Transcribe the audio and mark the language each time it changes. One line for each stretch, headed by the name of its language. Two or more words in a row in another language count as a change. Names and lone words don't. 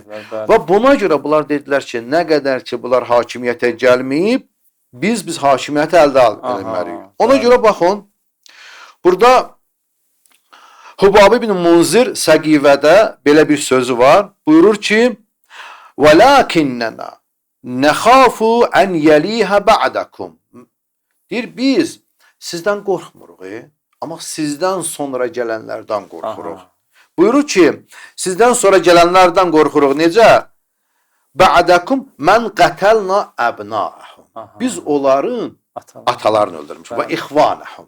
Azerbaijani: Və buna görə bunlar dedilər ki, nə qədər ki bunlar hakimiyyətə gəlməyib, biz hakimiyyəti əldə etməliyik. Ona görə baxın, burada Hubab ibn Munzir Səqivədə belə bir sözü var. Buyurur ki,
Arabic: وَلَاكِنَّنَا نَخَافُ أَنْ يَلِيهَ بَعْدَكُمْ
Azerbaijani: deyir, biz sizdən qorxmuruq, amma sizdən sonra gələnlərdən qorxuruq. Buyurur ki, sizdən sonra gələnlərdən qorxuruq. Necə?
Arabic: بعدكم من قتلنا أبناءهم.
Azerbaijani: Biz onların atalarını öldürmüşük və ixvanəhum.